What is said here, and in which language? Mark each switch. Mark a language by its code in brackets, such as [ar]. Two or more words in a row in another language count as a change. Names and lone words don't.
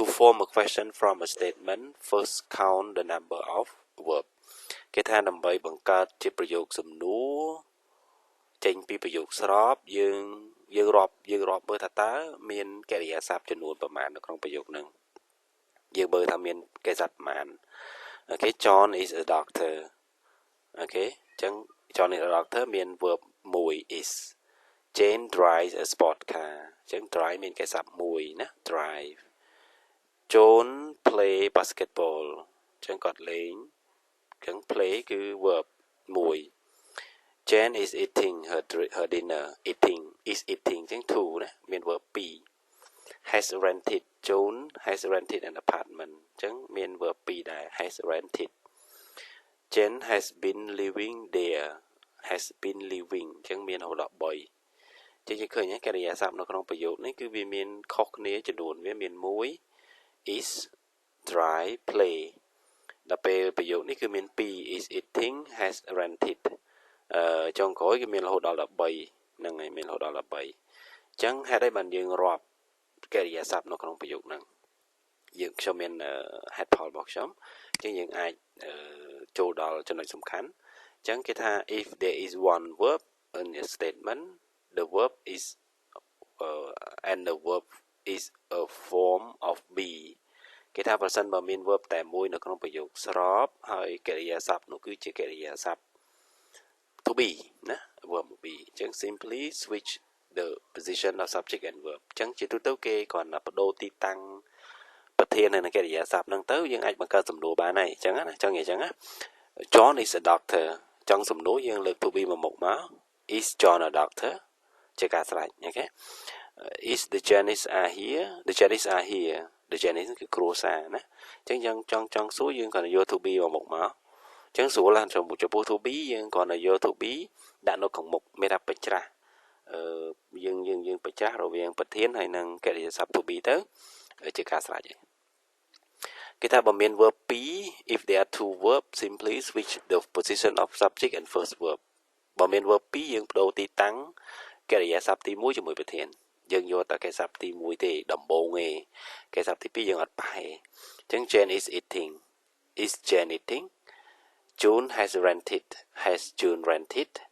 [en] form a question from a statement first count the number of verb [km] គេថាដើម្បីបង្កើតជាប្រយោគសំណួរ ចេញពីប្រយោគស្របយើងរាប់មើលថាតើមានកិរិយាសព្ទចំនួនប្រមាណនៅក្នុងប្រយោគហ្នឹងយើងមើលថាមានកិរិយាសព្ទប្រមាណ [en] Okay John is a doctor Okay [km] អញ្ចឹង [en] John is a doctor [km] មាន [en] verb 1 is Jane drives a sport car [km] អញ្ចឹង drive មានកិរិយាសព្ទ1ណា [en] drive John play basketball [km] អញ្ចឹងគាត់លេងអញ្ចឹង play គឺ verb [en] 1 Jane is eating her dinner eating is eating អញ្ចឹង 2 [km] ណាមាន [en] verb 2 has rented John has rented an apartment [km] អញ្ចឹងមាន [en] verb 2ដែរ has rented Jane has been living there has been living [km] អញ្ចឹងមានរហូតដល់3ចឹងយើងឃើញកិរិយាសព្ទនៅក្នុងប្រយោគនេះគឺវា មានខុសគ្នាចំនួនវាមាន1 [en] is drive play [km] ដល់ពេលប្រយោគនេះគឺមាន2 [en] is eating has rented [km] ចុងក្រោយគឺមានរហូតដល់13ហ្នឹងហើយមានរហូតដល់13អញ្ចឹងហេតុអីបានយើងរាប់កិរិយាសព្ទនៅក្នុងប្រយោគហ្នឹងខ្ញុំមានហេតុផលរបស់ខ្ញុំអញ្ចឹងយើងអាចចូលដល់ចំណុចសំខាន់អញ្ចឹងគេថា [en] if there is one verb in a statement the verb is and the verb is a form of be [km] គេថាប្រសិនបើមាន verb តែមួយនៅក្នុងប្រយោគស្របហើយកិរិយាសព្ទនោះគឺជាកិរិយាសព្ទ [en] to be [km] ណា [en] verb to be [km] អញ្ចឹង [en] simply switch the position of subject and verb [km] អញ្ចឹងជាទូទៅគេគ្រាន់តែបដូ រទីតាំងប្រធាននៃកិរិយាសព្ទហ្នឹងទៅយើងអាចបង្កើតសំណួរបានហើយអញ្ចឹងណាអញ្ចឹងណា [en] John is a doctor [km] ចង់សំណួរយើងលើក [en] to be [km] មកមុខមក [en] is John a doctor [km] ជាការស្រេចអូខេ is [en] the Janice are here the Janice [km] are here the Janice គឺគ្រួសារណាអញ្ចឹងយើងចង់សួរយើងគ្រាន់តែយក [en] to be [km] មកមុខមកអញ្ចឹងស្រួលណាស់ចំពោះ [en] to be [km] យើងគ្រាន់តែយក [en] to be [km] ដាក់នៅខាងមុខមានថាបច្ច្រាស់យើងបច្ច្រាស់រវាងប្រធានហើយនឹងកិរិយា សព្ទ [en] to be [km] ទៅជាការស្រេចហើយគេថាបើមាន [en] verb 2 if there are two verb simply switch the position of subject and first verb [km] បើមាន [en] verb 2 [km] យើងបដូរទីតាំងកិរិយាសព្ទទី1ជាមួយប្រធានយើងយកតែកិរិយាសព្ទទី1ទេដំបូងទេកិរិយាសព្ទទី2យើងអត់ប៉ះទេអញ្ចឹង [en] Jane is eating is Jane eating June has June rented